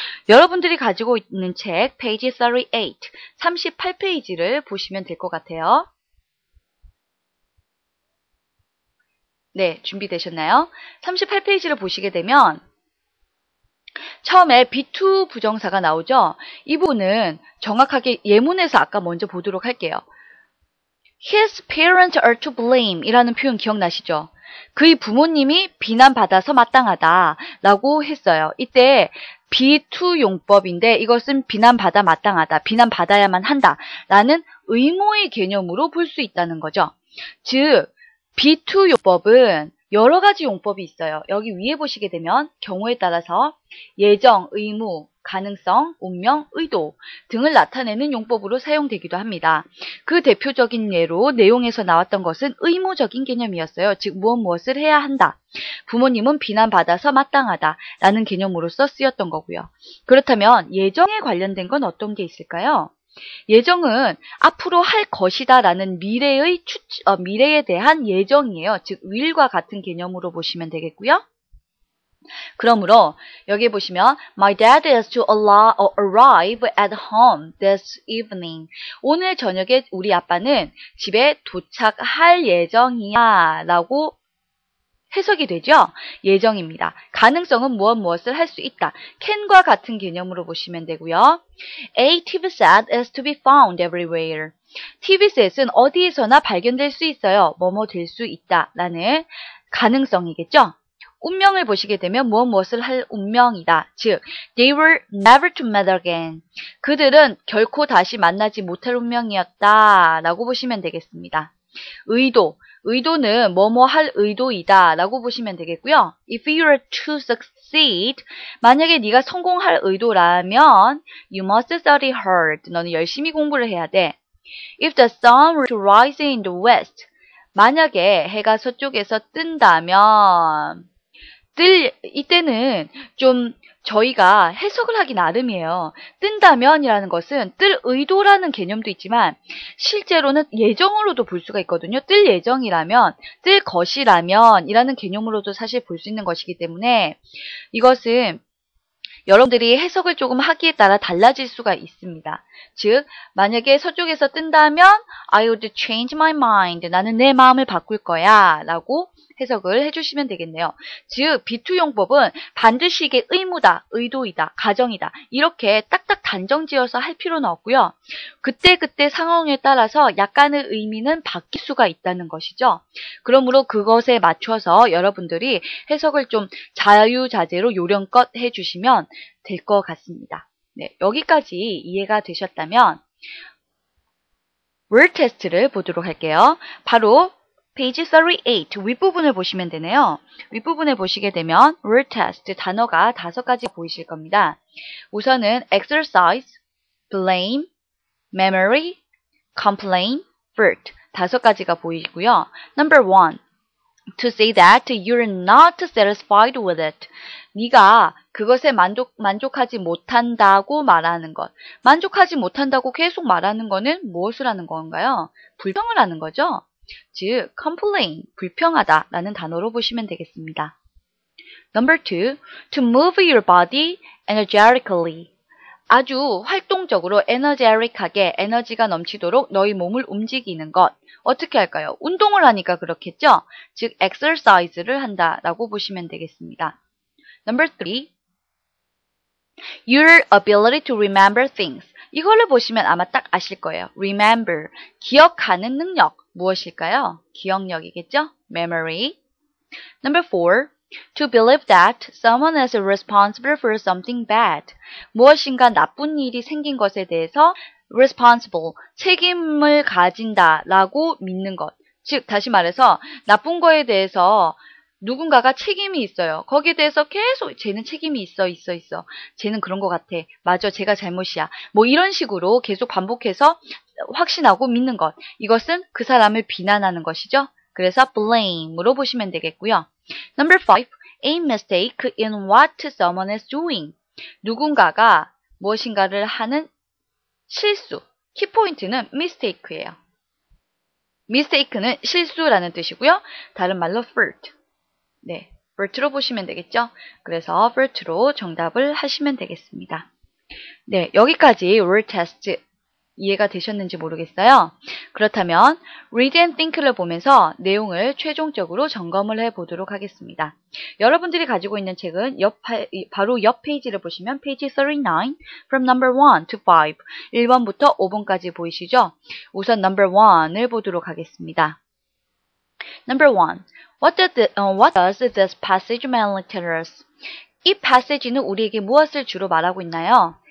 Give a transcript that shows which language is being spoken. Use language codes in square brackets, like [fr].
[ko] 여러분들이 가지고 있는 책 페이지 38페이지를 보시면 될 것 같아요. 네, 준비되셨나요? 38페이지를 보시게 되면 처음에 be2 부정사가 나오죠? 이 부분은 정확하게 예문에서 아까 먼저 보도록 할게요. [en] His parents are to blame [ko] 이라는 표현 기억나시죠? 그의 부모님이 비난받아서 마땅하다 라고 했어요. 이때 be2 용법인데 이것은 비난받아 마땅하다, 비난받아야만 한다 라는 의무의 개념으로 볼 수 있다는 거죠. 즉 be2 용법은 여러 가지 용법이 있어요. 여기 위에 보시게 되면 경우에 따라서 예정, 의무, 가능성, 운명, 의도 등을 나타내는 용법으로 사용되기도 합니다. 그 대표적인 예로 내용에서 나왔던 것은 의무적인 개념이었어요. 즉 무엇을 해야 한다. 부모님은 비난받아서 마땅하다 라는 개념으로서 쓰였던 거고요. 그렇다면 예정에 관련된 건 어떤 게 있을까요? 예정은 앞으로 할 것이다 라는 미래에 대한 예정이에요. 즉 will과 같은 개념으로 보시면 되겠고요. 그러므로 여기 보시면 [en] My dad is to arrive at home this evening. [ko] 오늘 저녁에 우리 아빠는 집에 도착할 예정이야 라고 해석이 되죠? 예정입니다. 가능성은 무엇을 할 수 있다. can과 같은 개념으로 보시면 되고요. [en] A TV set is to be found everywhere. [ko] TV셋은 어디에서나 발견될 수 있어요. 뭐뭐 될 수 있다 라는 가능성이겠죠? 운명을 보시게 되면 무엇을 할 운명이다. [en] 즉, they were never to meet again. [ko] 그들은 결코 다시 만나지 못할 운명이었다 라고 보시면 되겠습니다. 의도는 뭐뭐 할 의도이다 라고 보시면 되겠고요. [en] If you are to succeed, [ko] 만약에 네가 성공할 의도라면 [en] you must study hard. [ko] 너는 열심히 공부를 해야 돼. [en] If the sun were to rise in the west, [ko] 만약에 해가 서쪽에서 뜬다면 이때는 좀 저희가 해석을 하기 나름이에요. 뜬다면이라는 것은 뜰 의도라는 개념도 있지만 실제로는 예정으로도 볼 수가 있거든요. 뜰 예정이라면, 뜰 것이라면 이라는 개념으로도 사실 볼 수 있는 것이기 때문에 이것은 여러분들이 해석을 조금 하기에 따라 달라질 수가 있습니다. [en] 즉, [ko] 만약에 서쪽에서 뜬다면 [en] I would change my mind. [ko] 나는 내 마음을 바꿀 거야 라고 해석을 해주시면 되겠네요. 즉, be2 용법은 반드시 이게 의무다, 의도이다, 가정이다 이렇게 딱딱 단정지어서 할 필요는 없고요. 그때그때 상황에 따라서 약간의 의미는 바뀔 수가 있다는 것이죠. 그러므로 그것에 맞춰서 여러분들이 해석을 좀 자유자재로 요령껏 해주시면 될 것 같습니다. 네, 여기까지 이해가 되셨다면 word 테스트를 보도록 할게요. 바로 페이지 38 윗부분을 보시면 되네요. 윗부분에 보시게 되면 word test 단어가 5가지 보이실 겁니다. [en] 우선은 exercise, blame, memory, complain, vert [ko] 5가지가 보이고요. [en] Number 1. To say that you're not satisfied with it. [ko] 네가 그것에 만족하지 못한다고 말하는 것. 만족하지 못한다고 계속 말하는 거는 무엇을 하는 건가요? 불평을 하는 거죠. 즉, complain, 불평하다라는 단어로 보시면 되겠습니다. [en] Number 2. To move your body energetically. [ko] 아주 활동적으로 에너제릭하게 에너지가 넘치도록 너희 몸을 움직이는 것. 어떻게 할까요? 운동을 하니까 그렇겠죠? 즉, exercise를 한다라고 보시면 되겠습니다. [en] Number 3. Your ability to remember things. [ko] 이걸로 보시면 아마 딱 아실 거예요. Remember. 기억하는 능력. 무엇일까요? 기억력이겠죠? Memory. [en] Number 4. To believe that someone is responsible for something bad. [ko] 무엇인가 나쁜 일이 생긴 것에 대해서 responsible, 책임을 가진다라고 믿는 것. 즉, 다시 말해서 나쁜 거에 대해서 누군가가 책임이 있어요. 거기에 대해서 계속 쟤는 책임이 있어. 쟤는 그런 것 같아. 맞아, 제가 잘못이야. 뭐 이런 식으로 계속 반복해서 확신하고 믿는 것. 이것은 그 사람을 비난하는 것이죠. 그래서 blame으로 보시면 되겠고요. [en] Number 5. A mistake in what someone is doing. [ko] 누군가가 무엇인가를 하는 실수. 키포인트는 mistake예요. mistake는 실수라는 뜻이고요. 다른 말로 fault. 네, fault로 보시면 되겠죠. 그래서 fault로 정답을 하시면 되겠습니다. 네, 여기까지 word test 이해가 되셨는지 모르겠어요. 그렇다면 read and think를 보면서 내용을 최종적으로 점검을 해보도록 하겠습니다. 여러분들이 가지고 있는 책은 바로 옆 페이지를 보시면 페이지 39 [en] from number 1 to 5 [ko] 1번부터 5번까지 보이시죠? 우선 number 1을 보도록 하겠습니다. [en] Number 1. What does this passage mainly tell us? [ko] 이 passage는 우리에게 무엇을 주로 말하고 있나요?